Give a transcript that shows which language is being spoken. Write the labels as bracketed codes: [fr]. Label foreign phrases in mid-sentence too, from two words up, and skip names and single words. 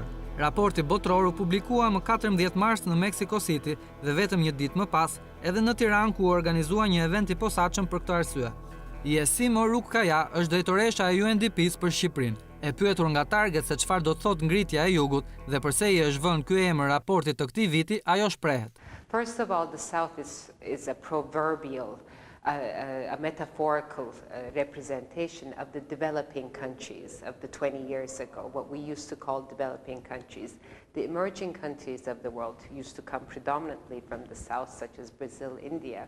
[sq] Raporti botror u publikua më 14 mars në Mexico City dhe vetëm një ditë më pas, edhe në Tiranë ku u organizua një event i posaçëm për këtë arsye. Yesimo Rukkaja është drejtoresha e UNDP-s për Shqipërinë. E pyetur nga Target se çfarë do të thotë ngritja e jugut dhe pse i është vënë ky emër raportit të këtij viti, ajo shprehet. [en] First of all, the South is a proverbial, a metaphorical representation of the developing countries of the 20 years ago, what we used to call developing countries. The emerging countries of the world used to come predominantly from the South, such as Brazil, India.